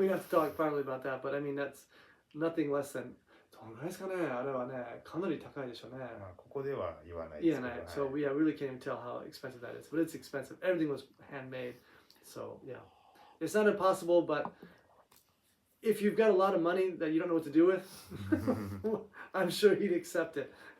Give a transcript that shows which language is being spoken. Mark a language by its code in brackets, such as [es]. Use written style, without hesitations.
[en] We have to talk finally about that. But I mean, that's nothing less than. [ja] どのぐらいですかね。あれはね、かなり高いでしょうね。まあここでは言わないです [en] Yeah, [ja] けど。 [en] so we really can't even tell how expensive that is, but it's expensive. Everything was handmade, so yeah, it's not impossible. But if you've got a lot of money that you don't know what to do with, I'm sure he'd accept it.